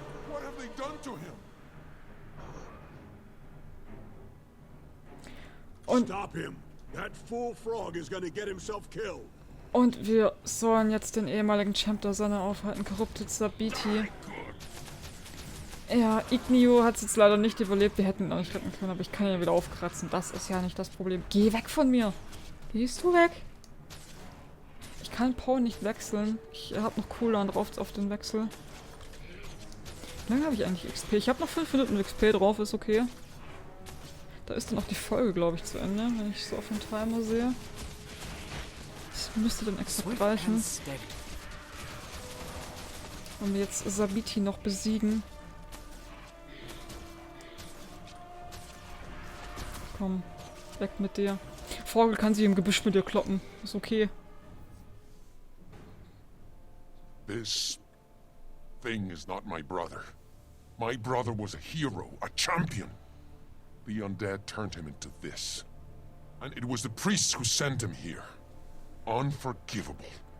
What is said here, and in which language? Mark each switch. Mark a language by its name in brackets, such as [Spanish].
[English] What have they done to him? [German] Und [English] Stop him. That fool frog is gonna get himself killed. [German] Und wir sollen jetzt den ehemaligen Champ der Sonne aufhalten, Corrupted Sabiti. Ja, Ignio hat es jetzt leider nicht überlebt, wir hätten ihn auch nicht retten können, aber ich kann ihn ja wieder aufkratzen. Das ist ja nicht das Problem. Geh weg von mir! Gehst du weg? Ich kann Poe nicht wechseln. Ich habe noch Cooldown drauf auf den Wechsel. Wie lange habe ich eigentlich XP? Ich habe noch 5 Minuten XP drauf, ist okay. Da ist dann auch die Folge, glaube ich, zu Ende, wenn ich so auf den Timer sehe. Das müsste dann exakt reichen. Und wir jetzt Sabiti noch besiegen. Komm, weg mit dir. Vogel kann sich im Gebüsch mit dir kloppen. Ist okay. [English] This thing is not my brother. My brother was a hero, a champion. The undead turned him into this. And it was the priests who sent him here. Unforgivable.